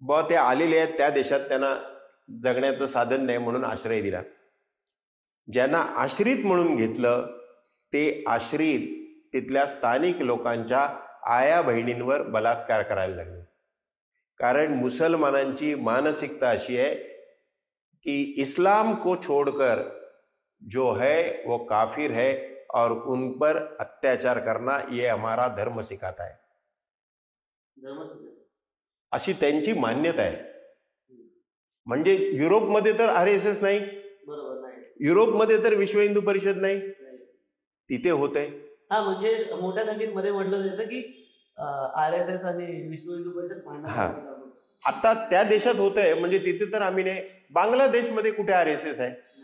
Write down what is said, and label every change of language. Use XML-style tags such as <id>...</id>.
<mr>ते आलेले आहेत त्या देशात, त्यांना जगण्याचं साधन नाही म्हणून आश्रय दिला. ज्यांना आश्रित म्हणून घेतलं ते आश्रित तिथल्या स्थानिक लोकांच्या आया बहिणींवर बलात्कार करायला लागले. कारण मुसलमानांची मानसिकता अशी</mr> <hi>है कि इस्लाम को छोड़कर जो है वो काफिर है और उन पर अत्याचार करना ये हमारा धर्म सिखाता है,</hi> <mr>अशी त्यांची मान्यता आहे. म्हणजे युरोपमध्ये तर RSS नाही, बरोबर नाही. युरोपमध्ये तर विश्व हिंदू परिषद नाही, तिथे होते. हा, म्हणजे मोठ्या संख्येमध्ये म्हटलं जायचं की RSS आणि विश्व हिंदू परिषद हा. भांडण. आता त्या देशात होत आहे, म्हणजे तिथे तर आम्ही नाही. बांगलादेशमध्ये कुठे RSS आहे?</mr>